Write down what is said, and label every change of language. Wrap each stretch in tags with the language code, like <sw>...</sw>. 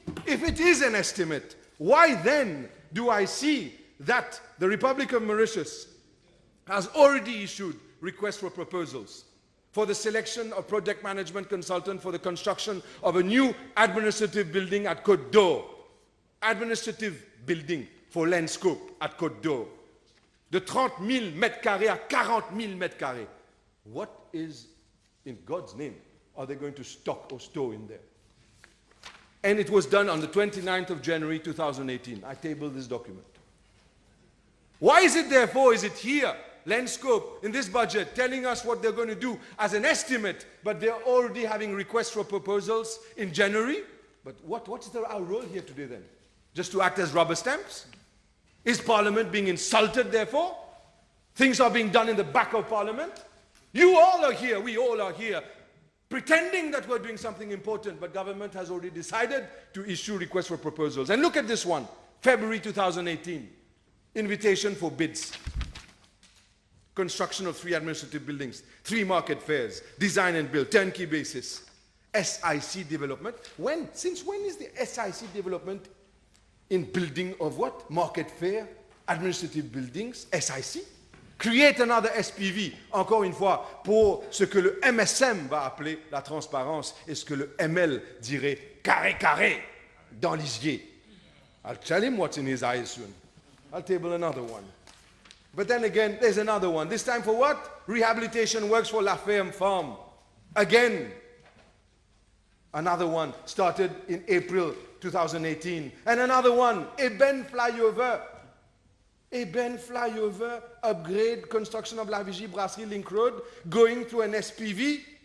<en>If it is an estimate, why then do I see that the Republic of Mauritius has already issued requests for proposals for the selection of project management consultant for the construction of a new administrative building at Côte d'Or. Administrative building for Landscope at Côte d'Or.</en> <fr>De 30 000 mètres carrés à 40 000 mètres carrés.</fr> <en>What is, in God's name, are they going to stock or store in there? And it was done on the 29th of January 2018. I tabled this document. Why is it therefore, is it here, Landscope, in this budget, telling us what they're going to do as an estimate, but they're already having requests for proposals in January? But what's our role here today then? Just to act as rubber stamps? Is Parliament being insulted therefore? Things are being done in the back of Parliament? You all are here, we all are here, pretending that we're doing something important, but government has already decided to issue requests for proposals. And look at this one, February 2018, invitation for bids. Construction of 3 administrative buildings, 3 market fairs, design and build, turnkey basis, SIC development. Since when is the SIC development in building of what? Market fair, administrative buildings, SIC? Create another SPV,</en> <fr>encore une fois, pour ce que le MSM va appeler la transparence et ce que le ML dirait carré dans lisier.</fr> <en>I'll tell him what's in his eyes soon. I'll table another one. But then again, there's another one. This time for what? Rehabilitation works for La Ferme Farm. Again, another one started in April 2018. And another one, Eben Flyover. Eben Flyover, upgrade, construction of La Vigie Brasserie Link Road, going through an SPV.</en>